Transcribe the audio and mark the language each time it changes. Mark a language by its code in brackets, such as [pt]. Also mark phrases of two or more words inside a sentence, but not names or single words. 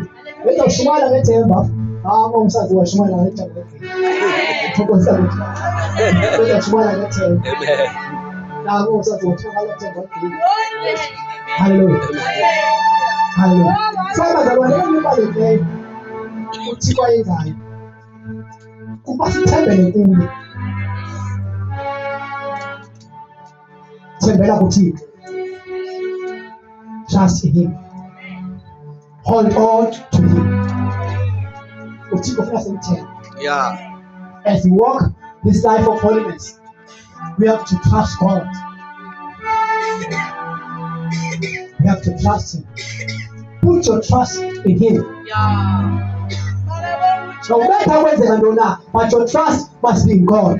[en] Let us smile and tell them. Ah, mom says we smile and tell them. Let us smile and tell them. Amen. Now, mom says we smile and tell them. Hallelujah. Hallelujah. So, [xh] bazalwane, [en] everybody there, [xh] uThixo ayenzayo. Kuba sithembele kuye. Thembela kuThixo. [en] Trust in him. Hold on to him. [xh] uThixo ufuna simthembe. [en] Yeah. As we walk this life of holiness, we have to trust God. We have to trust him. Put your trust in him. No matter where they are, but your trust must be in God.